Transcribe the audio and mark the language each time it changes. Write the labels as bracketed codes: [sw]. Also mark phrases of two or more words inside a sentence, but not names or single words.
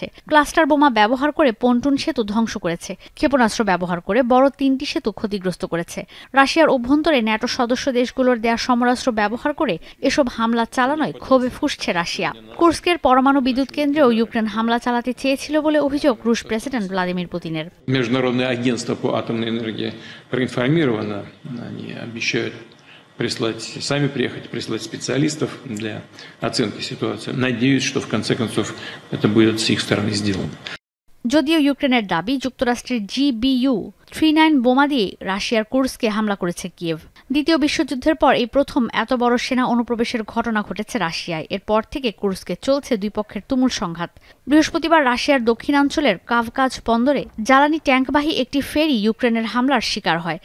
[bn] ক্লাস্টার বোমা ব্যবহার করে পন্টুন সেতু ধ্বংস করেছে, ক্ষেপণাস্ত্র ব্যবহার করে বড় ৩টি সেতু ক্ষতিগ্রস্ত করেছে। রাশিয়ার অভ্যন্তরে ন্যাটো সদস্য দেশগুলোর দেয়া সমরাস্ত্র ব্যবহার করে এসব হামলা চালানোয় ক্ষোভে ফুঁসছে রাশিয়া। কুর্স্কের পরমাণু বিদ্যুৎ কেন্দ্রেও ইউক্রেন হামলা চালাতে চেয়েছিল বলে অভিযোগ রুশ প্রেসিডেন্ট ভ্লাদিমির পুতিনের। [ru] Проинформировано, они обещают сами приехать, прислать специалистов для оценки ситуации. Надеюсь, что в конце концов это будет с их стороны сделано. [bn] যদিও ইউক্রেনের দাবি, যুক্তরাষ্ট্রের GBU-39 বোমা দিয়ে রাশিয়ার কুর্স্কে হামলা করেছে কিয়েভ। দ্বিতীয় বিশ্বযুদ্ধের পর এই প্রথম এত বড় সেনা অনুপ্রবেশের ঘটনা ঘটেছে রাশিয়ায়। এরপর থেকে কুর্স্কে চলছে দুই পক্ষের তুমুল সংঘাত। বৃহস্পতিবার রাশিয়ার দক্ষিণাঞ্চলের কাভকাজ বন্দরে জ্বালানি ট্যাঙ্কবাহী একটি ফেরি ইউক্রেনের হামলার শিকার হয়।